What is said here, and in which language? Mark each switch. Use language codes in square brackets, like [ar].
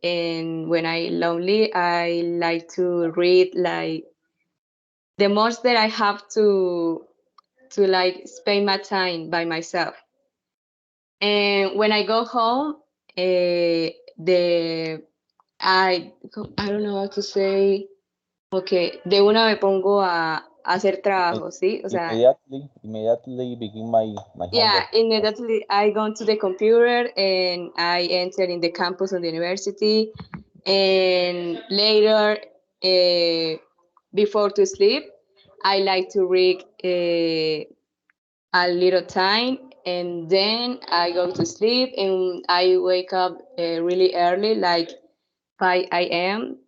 [en] And when I lonely, I like to read like the most that I have to like spend my time by myself. And when I go home, the I don't know how to say. [es] Okay, de una me pongo a hacer [en] I- [es] trabajo, ¿sí? O sea, [en] immediately begin my yeah, homework. immediately I go to the computer and I enter in the campus of the university. And later, before to sleep, I like to read a little time, and then I go to sleep and I wake up really early, like 5 a.m.